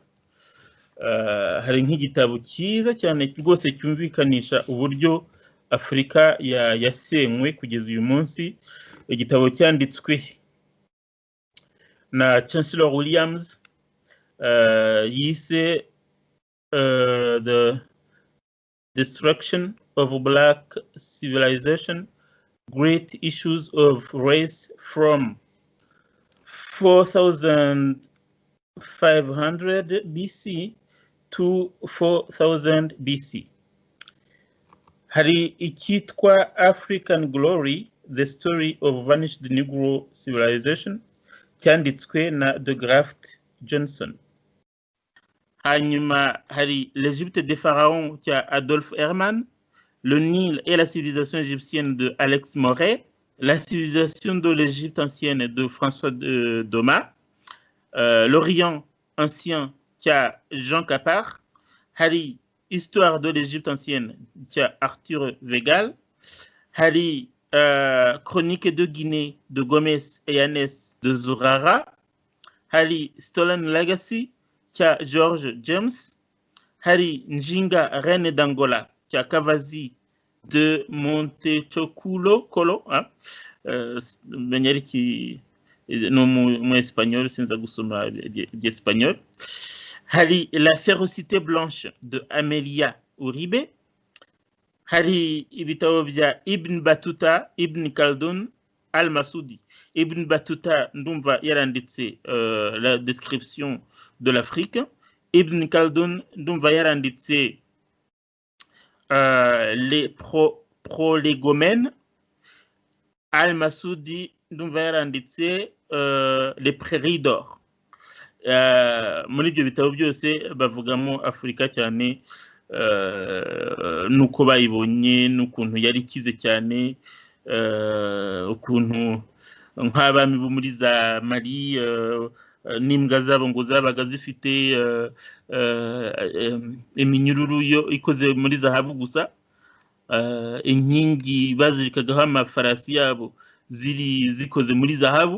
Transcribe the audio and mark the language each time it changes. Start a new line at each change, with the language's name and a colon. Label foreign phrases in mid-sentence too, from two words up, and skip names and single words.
Kinyarwanda: Hari nk'igitabo cyiza cyane rwose cyumvikanisha uburyo Afurika yasenywe kugeza uyu munsi. Igitabo cyanditswe na Chancellor Williams, yise The Destruction of Black Civilization, Great Issues of Race from 4500 BC to 4000 BC. Hari icyitwa African Glory, The Story of Vanished Negro Civilization, cyanditswe na De Graft Johnson. Hanyuma hari l'Égypte des pharaons cya Adolphe Herman, Le Nil et la civilisation égyptienne de Alex Moret, La civilisation de l'Égypte ancienne de François Domas, L'Orient ancien cya Jean Capart, hari Histoire de l'Égypte ancienne cya Arthur Wegal, hari Chronique de Guinée de Gomez et Yanes de Zurara, hari Stolen Legacy cya George James, hari Njinga Reine d'Angola cya Kavazi de Montechoculo menyariki no mu espagnol sinza gusoma l'espagnol. Hari La férocité blanche de Amelia Uribe, hari ibitabo bya Ibn Battuta, Ibn Khaldun, Al-Masudi. Ibn Battuta ndumva yaranditse la description de l'Afrique. Ibn Khaldun ndumva yaranditse les prolegomènes. Al-Masudi ndumva yaranditse les prairies d'or. Muri ibyo bitabo byose bavugamo Afurika cyane, nuko bayibonye, n'ukuntu yari ikize cyane, ukuntu nk'abami bo muri za Mali n'imbwa zabo ngo zabaga zifite iminyururu ikoze muri zahabu gusa, inkingi bazirikagaho amafarasi yabo zikoze muri zahabu.